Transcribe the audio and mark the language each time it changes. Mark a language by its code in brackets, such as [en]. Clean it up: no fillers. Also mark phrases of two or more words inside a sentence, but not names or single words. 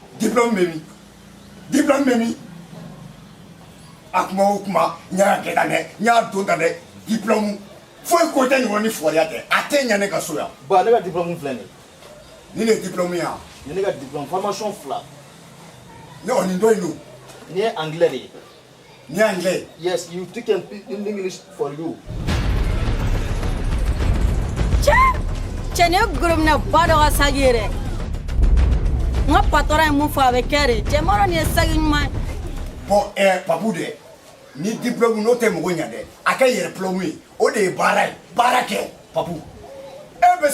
[bm] diplôme bɛ min diplôme bɛ min a kuma o kuma n y'a kɛ tan dɛ n y'a don tan dɛ diplôme foyi ko tɛ ɲɔgɔn ni fɔriya tɛ a tɛ ɲɛ ne ka so yan ba ne ka diplôme filɛ nin nin de ye diplôme ye yan nin ne ka diplôme formation fila ne kɔni nin dɔ in don nin ye anglais de ye nin ye anglais [en] yes you speak in English for you [bm] cɛ ne goromina ba dɔ ka sagi yɛrɛ n ka patɔrɔn ye mun fɔ a bɛ kɛ de cɛ m'a dɔn nin ye sagi ɲuman ye bon papu dɛ ni diplôme n'o tɛ mɔgɔ ɲɛ dɛ a kɛ yɛrɛ diplôme ye o de ye baara ye baara kɛ papu e bɛ